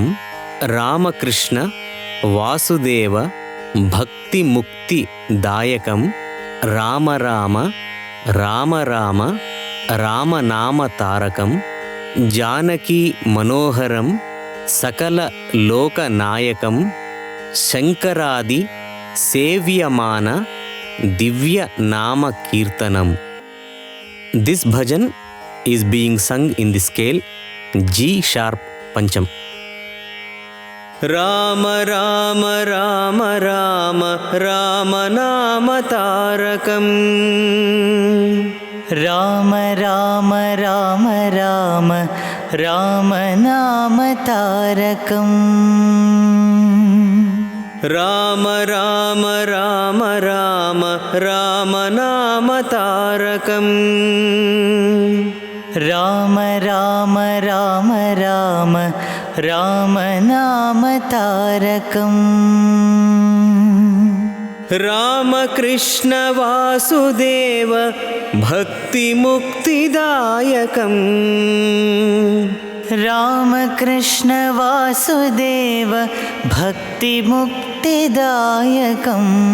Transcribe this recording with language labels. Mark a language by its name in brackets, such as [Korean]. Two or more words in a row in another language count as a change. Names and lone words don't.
[Sanskrit] रामकृष्ण वासुदेव भक्ति मुक्ति दायकं राम राम राम राम रामनाम तारकं जानकी मनोहरं सकल लोकनायकं शंकरादि सेव्यमान दिव्य नाम कीर्तनं. [English] This bhajan is being sung in the scale G sharp pancham. [Sanskrit] राम राम राम राम राम नाम तारकं राम राम राम राम राम नाम तारकं राम राम राम राम राम नाम तारकं राम राम राम राम राम नाम तारकं रामकृष्ण वासुदेव भक्ति मुक्तिदायकं रामकृष्ण वासुदेव भक्ति मुक्तिदायकं